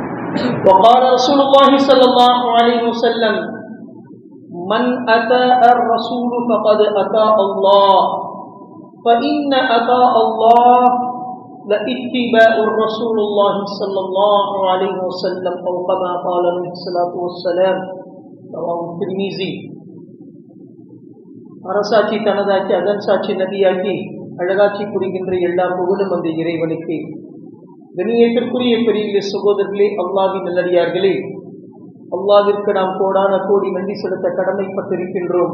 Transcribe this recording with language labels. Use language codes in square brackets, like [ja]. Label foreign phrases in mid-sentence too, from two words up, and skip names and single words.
[ar] وقال رسول الله صلى الله عليه وسلم من أطاع الرسول فقد أطاع الله فإن أطاع الله لاتباع رسول الله صلى الله عليه وسلم أو كما قال عليه الصلاة والسلام رواه الترمذي. [ta] அரசாட்சி தனதாக்கி அதன் சாட்சி நதியாக்கி அழகாட்சி புரிகின்ற எல்லா புகழும் அந்த இறைவனுக்கு. கண்ணியத்திற்குரிய பெரிய சகோதரர்களே, அல்லாஹ்வின் நல்லடியார்களே, அல்லாஹ்விற்கு நாம் கோடான கோடி நன்றி செலுத்த கடமைப்பட்டிருக்கின்றோம்.